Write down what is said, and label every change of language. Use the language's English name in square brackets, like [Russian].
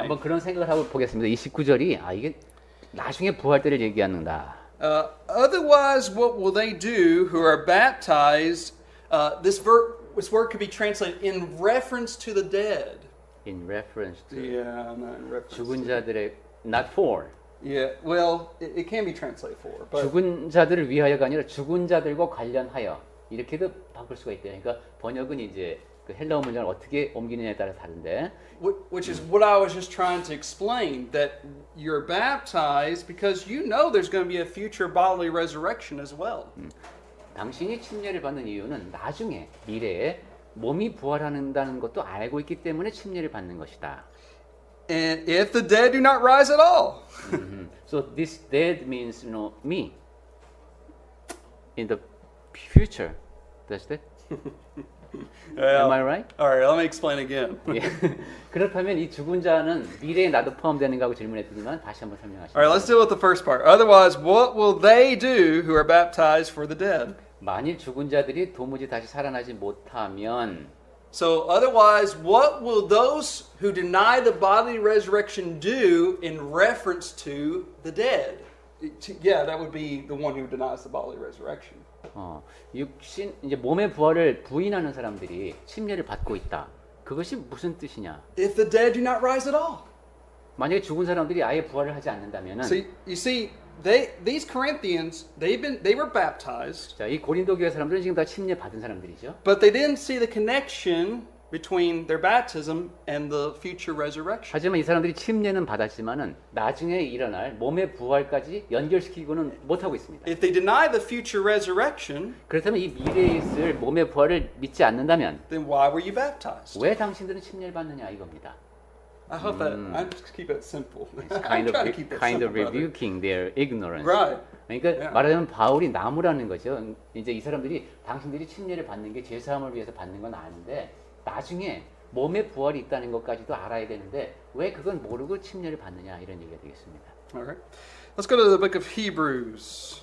[Korean] 한번 그런 생각을 하고 보겠습니다. 29절이 이게 나중에 부활 때를 얘기하는다. [English] Otherwise, what will they do who are baptized? This word could be translated in reference to the dead. In reference to Yeah, not in reference. [Korean] 죽은 자들의 [English] not for. Yeah, well, it can be translated for, but [Korean] 죽은 자들을 위하여가 아니라 죽은 자들과 관련하여 이렇게도 바꿀 수가 있대요. 그러니까 번역은 이제 그 헬라어 문장을 어떻게 옮기느냐에 따라 다른데. [English] which is what I was just trying to explain, that you're baptized because you know there's going to be a future bodily resurrection as well. [Korean] 당신이 침례를 받는 이유는 나중에 미래에 몸이 부활한다는 것도 알고 있기 때문에 침례를 받는 것이다. [English] And if the dead do not rise at all. So this dead means me in the future. That's it. Am I right? All right, let me explain again. [Korean] 예. 그렇다면 이 죽은 자는 미래에 나도 포함되는가 하고 질문했더니만 다시 한번 설명하시죠. [English] All right, let's deal with the first part. Otherwise, what will they do who are baptized for the dead? [Korean] 만일 죽은 자들이 도무지 다시 살아나지 못하면 [English] So, otherwise, what will those who deny the bodily resurrection do in reference to the dead? Yeah, that would be the one who denies the bodily resurrection. [Korean] 육신 이제 몸의 부활을 부인하는 사람들이 침례를 받고 있다. 그것이 무슨 뜻이냐? [English] If the dead do not rise at all. [Korean] 만약에 죽은 사람들이 아예 부활을 하지 않는다면은 [English] So, you see, these Corinthians, they were baptized, [Korean] 자, 이 고린도 교회 사람들은 지금 다 침례 받은 사람들이죠. [English] but they didn't see the connection between their baptism and the future resurrection. [Korean] 하지만 이 사람들이 침례는 받았지만은 나중에 일어날 몸의 부활까지 연결시키고는 못하고 있습니다. [English] If they deny the future resurrection, [Korean] 그렇다면 이 미래에 있을 몸의 부활을 믿지 않는다면 [English] then why were you baptized? [Korean] 왜 당신들은 침례를 받느냐 이겁니다. [English] I hope that I just keep it simple. Kind I'm trying to keep it of simple, brother. rebuking their ignorance. Right. [Korean] 그러니까 [English] Yeah. [Korean] 말하자면 바울이 나무라는 거죠. 이제 이 사람들이 당신들이 침례를 받는 게 죄사함을 위해서 받는 건 아는데 나중에 몸의 부활이 있다는 것까지도 알아야 되는데 왜 그건 모르고 침례를 받느냐 이런 얘기가 되겠습니다. [English] All right. Let's go to the book of Hebrews.